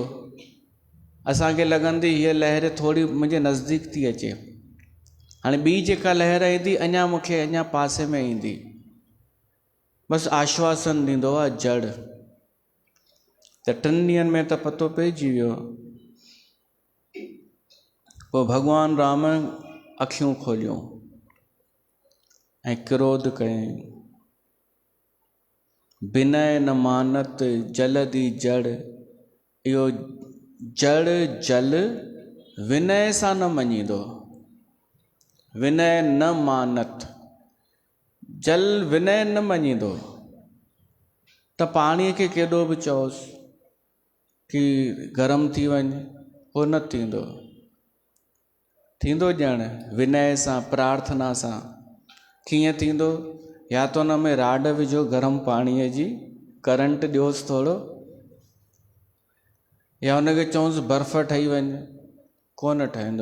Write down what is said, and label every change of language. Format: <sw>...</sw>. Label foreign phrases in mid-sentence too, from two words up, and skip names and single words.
<sd>असांखे लॻंदी हीअ लहर थोरी मुंहिंजे नज़दीक थी अचे, हाणे ॿी जेका लहर ईंदी अञा मूंखे अञा पासे में ईंदी, बसि आश्वासन ॾींदो आहे जड़। त 3 ॾींहंनि में त पतो पइजी वियो। पोइ भॻवानु राम अखियूं खोलियूं ऐं क्रोध कयईं,</sd> <awa>बिनय न मानत जलदी जड़,</awa> <sd>इहो जड़ जल विनय सां न मञींदो।</sd> <awa>विनय न मानत,</awa> <sd>जल विनय न मञींदो त पाणीअ खे केॾो बि चओसि कि गरम थी वञे, उहो न थींदो। थींदो ॼण विनय सां, प्रार्थना सां। कीअं थींदो? या तो हुन में राड विझो गरम पाणीअ जी, करंट ॾियोसि थोरो, या हुनखे चवसि बर्फ़ ठही वञे, कोन ठहंदो।</sd>